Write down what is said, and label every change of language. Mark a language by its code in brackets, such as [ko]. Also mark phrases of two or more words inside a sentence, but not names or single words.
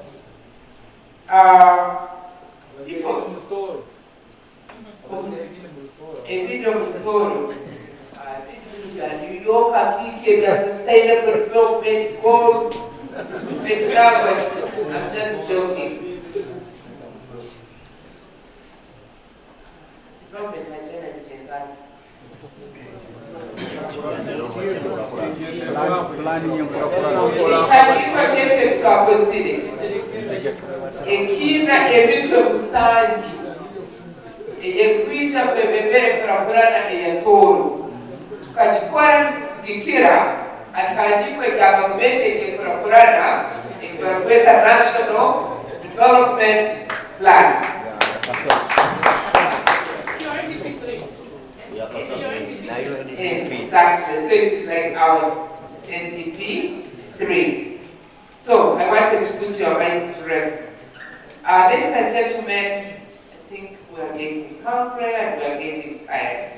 [en] Tooro. New York sustainable development goals. I'm just joking. Development agenda. [ttj] Ekina ebitwe busanju eyekwija kwebembere kurakurana eya Tooro tukakikora nisigikira akandikwe kya gavumenti ekekurakurana ekibarakweta National Development Plan. [en] Exactly, so it is like our NDP 3. So I wanted to put your minds to rest. Ladies and gentlemen, I think we are getting hungry and we are getting tired.